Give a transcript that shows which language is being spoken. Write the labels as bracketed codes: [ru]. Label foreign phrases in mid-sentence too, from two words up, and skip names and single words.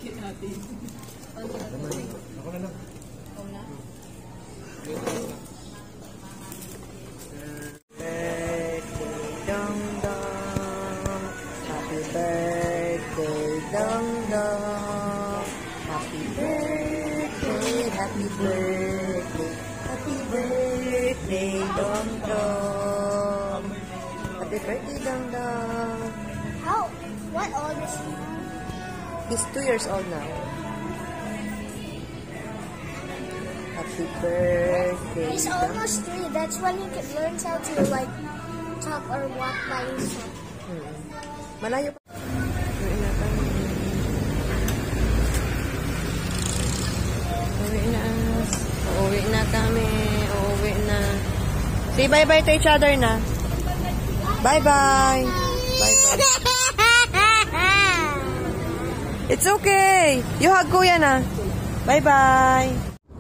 [en] Birthday, dong dong. Happy birthday, dong dong. Happy birthday, happy birthday, happy birthday, dong dong. Happy birthday, dong dong. How? What old is he? He's 2 years old now. Happy birthday. He's dong. almost 3. That's when he learns how to like talk or walk by himself. [tl] Malayo pa. Uwi na kami. Uwi na. Uuwi na kami. Uuwi na. [en] Say bye-bye to each other na. Bye-bye. Bye-bye. It's okay. You hug kuya na. Bye-bye.